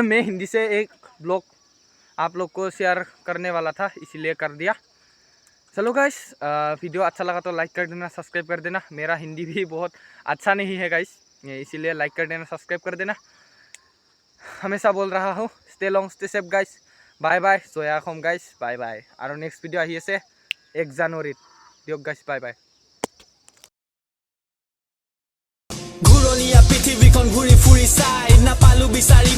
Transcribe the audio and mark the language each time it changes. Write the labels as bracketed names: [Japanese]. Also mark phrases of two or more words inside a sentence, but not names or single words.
[Hindi] मैं हिंदी से एक ब्लॉग आप लोग को शेयर करने वाला था, इसीलिए कर दिया। चलो गाइस, वीडियो अच्छा लगा तो लाइक कर देना, सब्सक्राइब कर देना। मेरा हिंदी भी बहुत अच्छा नहीं है गाइस, इसीलिए लाइक कर देना, सब्सक्राइब कर देना। हमेशा बोल रहा हूँ, [English] stay long stay safe [Hindi] गाइस। बाय बाय, [Assamese] জয়া অসম গাইছ, বাই বাই। আৰু নেক্সট ভিডিঅ' আহি আছে 1 জানুৱাৰীত। দিয়ক গাইছ, বাই বাই। ঘূৰণীয়া পৃথিৱীখন ঘূৰি ফুৰি চাই নাপালো বিচাৰি